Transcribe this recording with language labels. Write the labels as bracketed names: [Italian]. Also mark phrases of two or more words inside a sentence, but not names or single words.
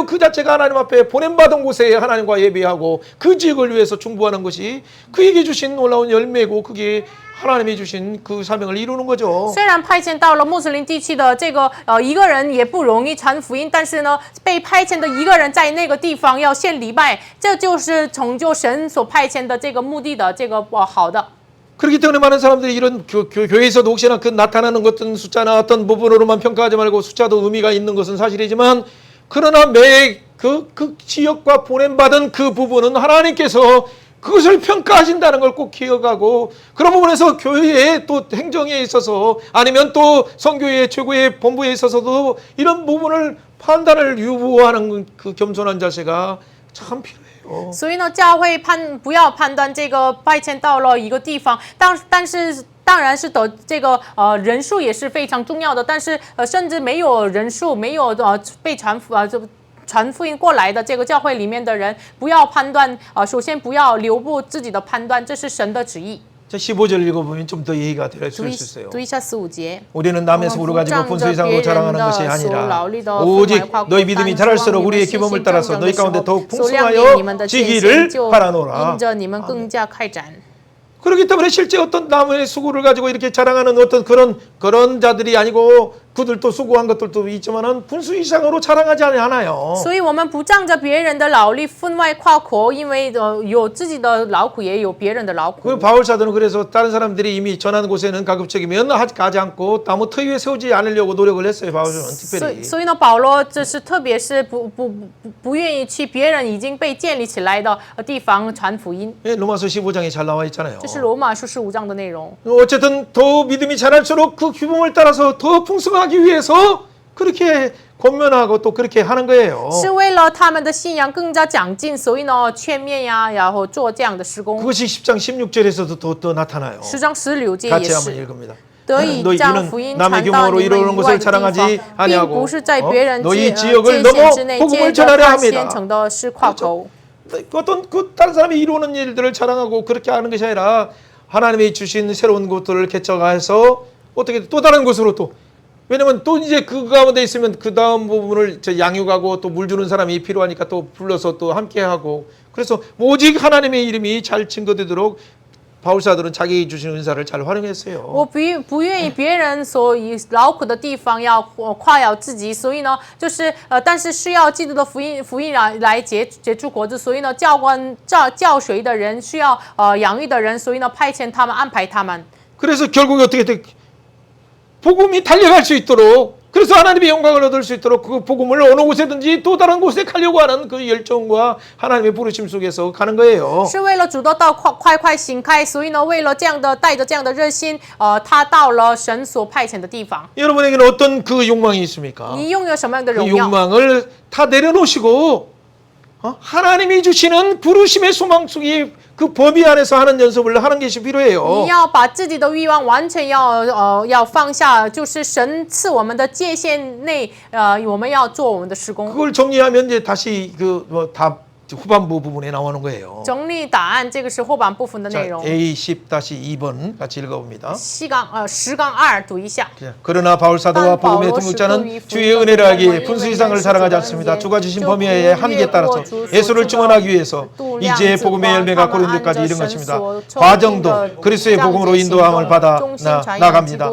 [Korean] 그 자체가 하나님 앞에 보냄받은 곳에 하나님과 예비하고 그 지역을 위해서 중보하는 것이 그에게 주신 놀라운 열매고 그게 하나님이 주신 그 사명을 이루는 거죠. [Chinese] 虽然派遣到了穆斯林地区的这个一个人也不容易传福音，但是呢，被派遣的一个人在那个地方要献礼拜，这就是成就神所派遣的这个目的的这个好的。 [Korean] 그렇기 때문에 많은 사람들이 이런 교회에서도 혹시나 그 나타나는 어떤 숫자나 어떤 부분으로만 평가하지 말고 숫자도 의미가 있는 것은 사실이지만 그러나 매 그 지역과 보냄받은 그 부분은 하나님께서 그것을 평가하신다는 걸 꼭 기억하고 그런 부분에서 교회의 또 행정에 있어서 아니면 또 선교회 최고의 본부에 있어서도 이런 부분을 판단을 유보하는 그 겸손한 자세가 참 필요해요. [Chinese] 所以呢，教会不要判断这个派遣到了一个地方，但是当然是的，这个人数也是非常重要的，但是甚至没有人数，没有被传福音过来的这个教会里面的人，不要判断首先不要留步自己的判断，这是神的旨意。 [Korean] 자, 15절 읽어보면 좀 더 얘기가 될 수 있어요. [Chinese] 读一下15节。 [Korean] 우리는 남의 소를 가지고 분수 이상으로 자랑하는 것이 아니라 오직 너희 믿음이 자랄수록 우리의 기범을 따라서 너희 가운데 더욱 풍성하여 지기를 바라노라. [Chinese] 因着你们更加开展。 [Korean] 그렇기 때문에 실제 어떤 남의 수고를 가지고 이렇게 자랑하는 어떤 그런 자들이 아니고 그들도 수고한 것들도 있지만은 분수 이상으로 자랑하지 않아요. [Chinese] 所以我们不仗着别人的劳力分外夸口，因为有自己的劳苦，也有别人的劳苦。 [Korean] 그 바울 사도는 그래서 다른 사람들이 이미 전하는 곳에는 가급적이면 가지 않고 아무 터 위에 세우지 않으려고 노력을 했어요. 바울은 특별히. [Chinese] 所以呢，保罗就是特别是不愿意去别人已经被建立起来的地方传福音。 [Korean] 예, 로마서 15장에 잘 나와 있잖아요. [Chinese] 这是罗马书15章的内容。 [Korean] 어쨌든 더 믿음이 자랄수록 그 규범을 따라서 더 풍성하기 위해서 그렇게 권면하고 또 그렇게 하는 거예요. [Chinese] 是为了他们的信仰更加长进，所以呢劝勉呀，然后做这样的施工。 [Korean] 그것이 10장 16절에서도 또 나타나요. [Chinese] 10 章16节 [Korean] 같이 [Chinese] 也 [Korean] 한번 [Chinese] 是。 [Korean] 읽습니다. [Chinese] 得以将福音传 [Korean] 남의 [Chinese] 到 [Korean] 경험으로 [Chinese] 你们 [Korean] 이루는 [Chinese] 以 [Korean] 것을 [Chinese] 外的地 [Korean] 자랑하지 [Chinese] 方，并 [Korean] 아니하고 [Chinese] 不是在别人 [Korean] 너희 [Chinese] 界 [Korean] 지역을 [Chinese] 限 [Korean] 넘어 [Chinese] 之内 [Korean] 복음을 [Chinese] 接着 [Korean] 전하려 [Chinese] 他 [Korean] 합니다. [Chinese] 先成的是夸口。 [Korean] 어떤 그 다른 사람이 이루는 일들을 자랑하고 그렇게 하는 것이 아니라 하나님이 주신 새로운 곳들을 개척해서 어떻게 또 다른 곳으로 또 왜냐면 또 이제 그 가운데 있으면 그 다음 부분을 양육하고 또 물 주는 사람이 필요하니까 또 불러서 또 함께 하고 그래서 오직 하나님의 이름이 잘 증거되도록 바울사들은 자기 주신 은사를 잘 활용했어요. [Chinese] 我不愿意别人所以劳苦的地方要夸耀自己，所以呢，就是但是需要基督的福音来结出果子，所以呢，教学的人需要养育的人，所以呢，派遣他们，安排他们。 [Korean] 그래서 결국에 어떻게 돼? 복음이 달려갈 수 있도록 그래서 하나님의 영광을 얻을 수 있도록 그 복음을 어느 곳에든지 또 다른 곳에 가려고 하는 그 열정과 하나님의 부르심 속에서 가는 거예요. [Chinese] 是为了主的道快行开，所以呢，为了这样的带着这样的热心，他到了神所派遣的地方。 [Korean] 여러분에게는 어떤 그 욕망이 있습니까? [Chinese] 你拥有什么样的 [Korean] 그 [Chinese] 荣耀？ [Korean] 욕망을 다 내려놓으시고 하나님이 주시는 부르심의 소망 속에 그 범위 안에서 하는 연습을 하는 것이 [Chinese] 你 [Korean] 필요해요. [Chinese] 要把自己的欲望完全要放下，就是神赐我们的界限内，我们要做我们的施工。 [Korean] 그걸 정리하면 이제 다시 그 후반부 부분에 나오는 거예요. [Chinese] 整理答案，这个是后半部分的 [Korean] 자, [Chinese] 内容。 [Korean] A10-2번 같이 읽어봅니다. [Chinese] 10-2 读一下。 [Korean] 그러나 바울 사도와 복음의 동역자는 주의 은혜를 하기에 분수 이상을 사랑하지 않습니다. 주가 주신 범위의 한계에 따라서 예수를 증언하기 위해서 이제 복음의 열매가 고린도까지 이른 것입니다. 과정도 그리스도의 복음으로 인도함을 받아 나갑니다.